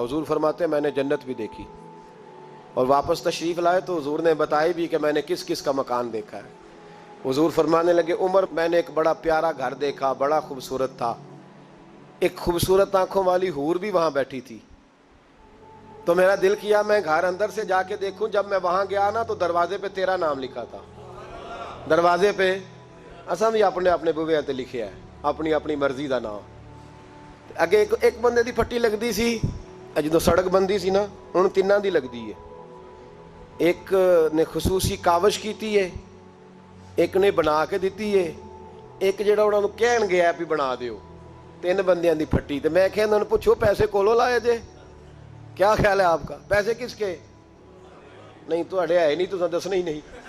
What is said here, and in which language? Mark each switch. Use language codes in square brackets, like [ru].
[ur] حضور فرماتے ہیں میں نے جنت بھی دیکھی. اور واپس تشریف لائے تو حضور نے بتائی بھی کہ میں نے کس کس کا مکان دیکھا ہے. حضور فرمانے لگے عمر میں نے ایک بڑا پیارا گھر دیکھا, بڑا خوبصورت تھا. ایک خوبصورت آنکھوں والی حور بھی وہاں بیٹھی تھی. تو میرا دل کیا میں گھر اندر سے جا کے دیکھوں. جب میں وہاں گیا نا تو دروازے پہ تیرا نام لکھا تھا. [pa] دروازے پہ اساں بھی اپنے اپنے بوے تے لکھیا ہے, اپنی اپنی مرضی دا نام. اگے ایک بندے دی پھٹی لگدی سی, جدوں سڑک بندی سی نا ہن تیناں دی لگدی ہے. ایک نے خصوصی کاوش کیتی ہے, ایک نے بنا کے دیتی ہے, ایک جڑا انہاں نوں کہن گیا بھی بنا دیو. 3 بندیاں دی پھٹی. تے میں کہ انہاں نوں پوچھو پیسے کولوں لائے جے, [ur] کیا خیال ہے آپ کا؟ پیسے کس کے؟ [pa] نہیں تہاڈے ہے نہیں, تساں دسنا ہی نہیں.